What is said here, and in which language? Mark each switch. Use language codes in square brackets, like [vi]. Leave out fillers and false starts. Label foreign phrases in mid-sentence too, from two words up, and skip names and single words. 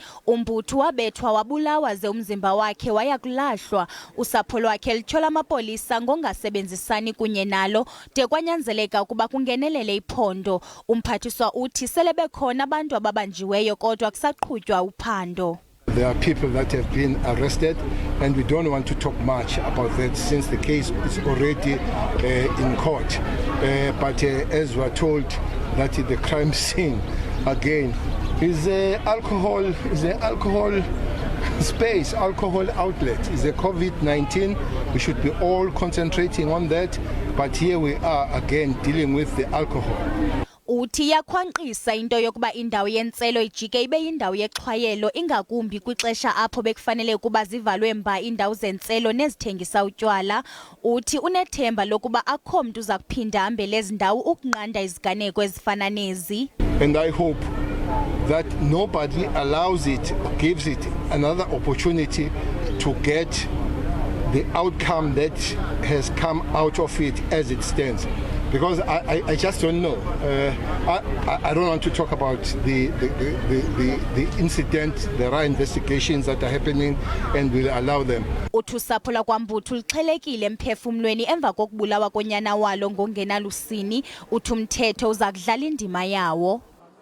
[xh] uMbuthu wabethwa wabulawa ze umzimba wakhe waya kulahlwa. Usapho lwakhe lutyhola amapolisa ngongasebenzisani kunye nalo de kwanyanzeleka ukuba kungenelele iphondo. Umphathiswa uthi sele bekhona abantu ababanjiweyo kodwa kusaqhutywa uphando. [en] There are people that have been arrested and we don't want to talk much about that since the case is already in court. But as we are told that the crime scene again is alcohol space, alcohol outlet, is a COVID-19. We should be all concentrating on that, but here we are again dealing with the alcohol. [xh] Uthi yakhwanqisa into yokuba indawo yentselo ijike ibe yindawo yexhwayelo ingakumbi kwixesha apho bekufanele ukuba zivalwe mba indawo zentselo nezithengisa utywala. Uthi unethemba lokuba akho mntu uza kuphinda ahambele ezi ndawo ukunqanda iziganeko ezifana nezi. [en] And I hope that nobody allows it, gives it another opportunity to get the outcome that has come out of it as it stands. Because I just don't know. I don't want to talk about the incident. There are investigations that are happening and we'll allow them. [xh] Usapho lakwaMbuthu luxhelekile emphefumlweni emva kokubulawa konyana walo ngongenalusini. Uthi umthetho uza kudlala indima yawo.